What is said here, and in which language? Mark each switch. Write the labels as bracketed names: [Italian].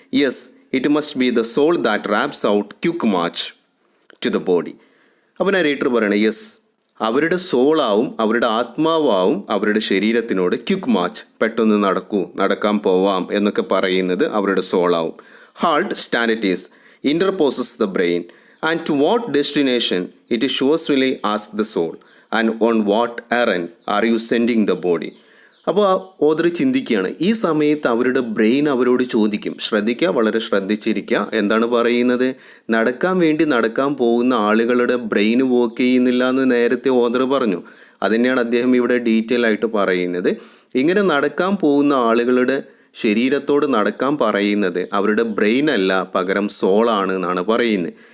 [English] Yes, it must be the soul that raps out quick march to the body. [Malayalam] അപ്പോൾ narrator പറയണേ, yes, അവരുടെ സോളാവും, അവരുടെ ആത്മാവാവും അവരുടെ ശരീരത്തിനോട് quick March, പെട്ടെന്ന് നടക്കാൻ പോവാം എന്നൊക്കെ പറയുന്നത് അവരുടെ സോളാവും. [English] Halt stand it is interposes the brain, and to what destination it surely asks the soul, and on what errand are you sending the body. [Malayalam] അപ്പോൾ ഓദർ ചിന്തിക്കുകയാണ്, ഈ സമയത്ത് അവരുടെ ബ്രെയിൻ അവരോട് ചോദിക്കും. ശ്രദ്ധിക്കുക, വളരെ ശ്രദ്ധിച്ചിരിക്കുക. എന്താണ് പറയുന്നത്? നടക്കാൻ വേണ്ടി നടക്കാൻ പോകുന്ന ആളുകളുടെ ബ്രെയിൻ വർക്ക് ചെയ്യുന്നില്ല എന്ന് നേരത്തെ ഓദർ പറഞ്ഞു. അതുതന്നെയാണ് അദ്ദേഹം ഇവിടെ ഡീറ്റെയിൽ ആയിട്ട് പറയുന്നത്. ഇങ്ങനെ നടക്കാൻ പോകുന്ന ആളുകളുടെ ശരീരത്തോട് നടക്കാൻ പറയുന്നത് അവരുടെ ബ്രെയിൻ അല്ല, പകരം സോളാണ് എന്നാണ് പറയുന്നത്.